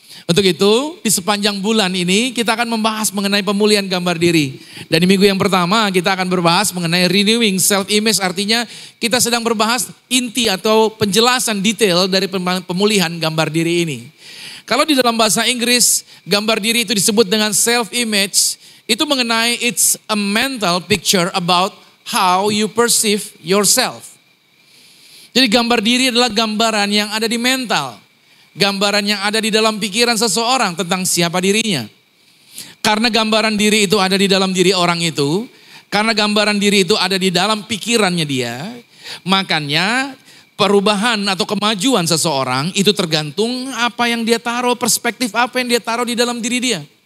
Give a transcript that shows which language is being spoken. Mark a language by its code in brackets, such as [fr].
[id] Untuk itu di sepanjang bulan ini kita akan membahas mengenai pemulihan gambar diri. Dan di minggu yang pertama kita akan berbahas mengenai [en] renewing self image. [id] Artinya kita sedang berbahas inti atau penjelasan detail dari pemulihan gambar diri ini. Kalau di dalam bahasa Inggris gambar diri itu disebut dengan self image. Itu mengenai [en] it's a mental picture about how you perceive yourself. [id] Jadi gambar diri adalah gambaran yang ada di mental. Gambaran yang ada di dalam pikiran seseorang tentang siapa dirinya. Karena gambaran diri itu ada di dalam diri orang itu, karena gambaran diri itu ada di dalam pikirannya dia, makanya perubahan atau kemajuan seseorang itu tergantung apa yang dia taruh, perspektif apa yang dia taruh di dalam diri dia.